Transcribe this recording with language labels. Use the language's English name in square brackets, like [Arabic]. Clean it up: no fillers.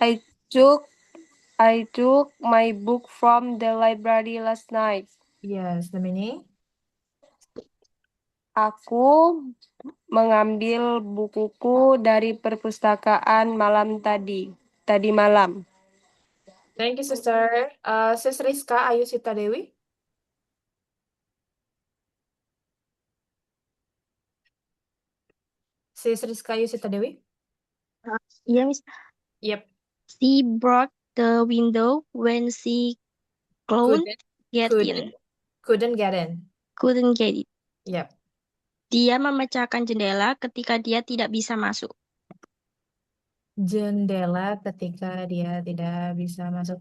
[English] I took my book from the library last night. Yes, the meaning. [Indonesian] Aku mengambil bukuku dari perpustakaan tadi malam. [English] Thank you, sister. Sis Rizka Ayusita Dewi. Sis Rizka Ayusita Dewi. [Indonesian] Iya, Miss. [English] Yep. She broke the window when she couldn't get in. Couldn't get in. Couldn't get it. Yep. [Indonesian] Dia memecahkan jendela ketika dia tidak bisa masuk. Jendela ketika dia tidak bisa masuk.